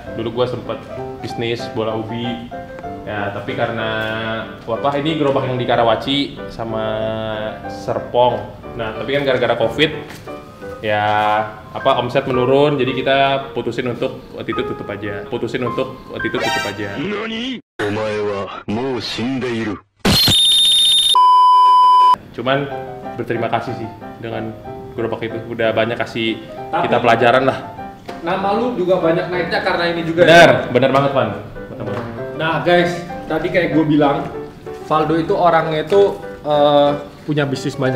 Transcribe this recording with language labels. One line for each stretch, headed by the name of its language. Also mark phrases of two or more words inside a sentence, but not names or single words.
Indonesian: Dulu gua sempet bisnis bola ubi. Ya, tapi karena ini gerobak yang di Karawaci sama Serpong. Nah, tapi kan gara-gara Covid ya omset menurun, jadi kita putusin untuk waktu itu tutup aja.
Japanese: NANI? お前はもう死んでいる。
Indonesian: Cuman berterima kasih sih dengan gerobak itu, udah banyak kasih kita pelajaran lah. Nama lu juga banyak naiknya karena ini juga. Benar banget Pan. Nah guys, tadi kayak gue bilang, Valdo itu orangnya itu punya bisnis banyak.